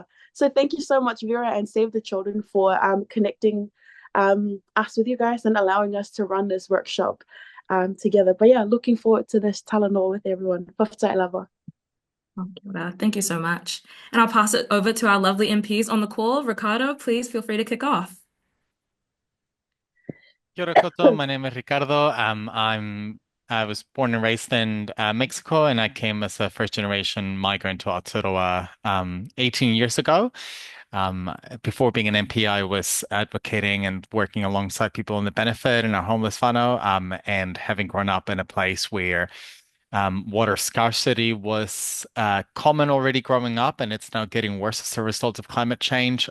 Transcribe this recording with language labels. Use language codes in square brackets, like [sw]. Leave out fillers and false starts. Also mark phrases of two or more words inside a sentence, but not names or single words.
[en] So thank you so much, Vera and Save the Children, for connecting us with you guys and allowing us to run this workshop together. But yeah, looking forward to this talanoa with everyone. [sm] Whawhatai lava. [en] Thank you so much. And I'll pass it over to our lovely MPs on the call. Ricardo, please feel free to kick off. [mi] Kia ora koutou. [en] My name is Ricardo. I was born and raised in Mexico, and I came as a first-generation migrant to Aotearoa 18 years ago. Before being an MP, I was advocating and working alongside people in the benefit in our homeless whānau, and having grown up in a place where water scarcity was common already growing up, and it's now getting worse as a result of climate change.